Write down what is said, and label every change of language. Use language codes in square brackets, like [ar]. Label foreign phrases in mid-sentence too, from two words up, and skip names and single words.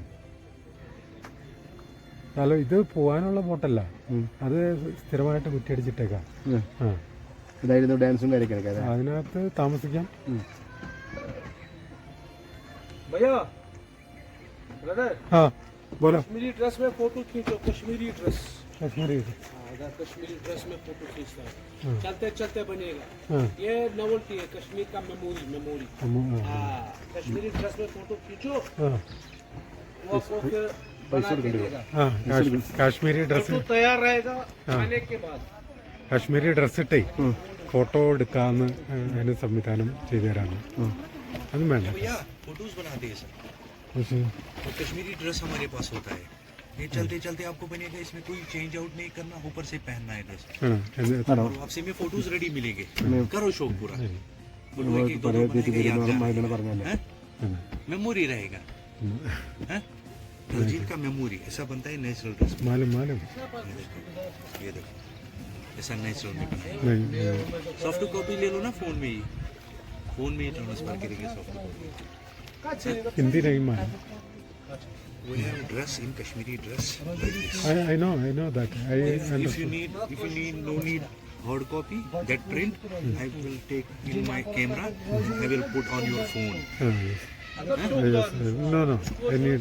[ml] ഹലോ, ഇത് പോവാനുള്ള ബോട്ടല്ല, അത് സ്ഥിരമായിട്ട് കുറ്റിയടിച്ചിട്ടേക്കാം. ഇതായിരുന്നു ഡാൻസും കാര്യങ്ങളൊക്കെ അതിനകത്ത് താമസിക്കാം. [hi] हाँ बोलो. कश्मीरी ड्रेस में फोटो खींचो. कश्मीरी ड्रेस में फोटो खींचता है. चलते चलते बनेगा. ये नोवेल्टी है कश्मीर का. मेमोरी. कश्मीरी ड्रेस में फोटो खींचो. वो आपको फिर बना के देगा. [ml] കാശ്മീരി ഡ്രസ് [hi] तैयार रहेगा खाने के बाद. [ml] കാശ്മീരി ഡ്രസ് ഇട്ടേ ഫോട്ടോ എടുക്കാന്ന് അതിന് സംവിധാനം ചെയ്തു തരാണ്. അതും വേണ്ട. [hi] फोटोज बनाते हैं सर. कश्मीरी ड्रेस हमारे पास होता है. ये चलते चलते आपको बनेगा. इसमें कोई [en] change out [hi] नहीं करना, ऊपर से पहनना है ड्रेस. आपसे में फोटोज रेडी मिलेंगे. करो शौक पूरा. मेमोरी रहेगा. दिलजीत का मेमोरी ऐसा बनता है [en] natural dress. [hi] मालूम ये देखो ऐसा नेचुरल में बनाया. [en] soft copy [hi] ले लो ना फोन में ही ट्रांसफर करेंगे [en] soft copy. [hi] हिंदी नहीं मालूम. [en] We have dress in Kashmiri dress like this. I know that. If you need no need hard copy, that print I will take in my camera. I will put on your phone. Yes. No. I need.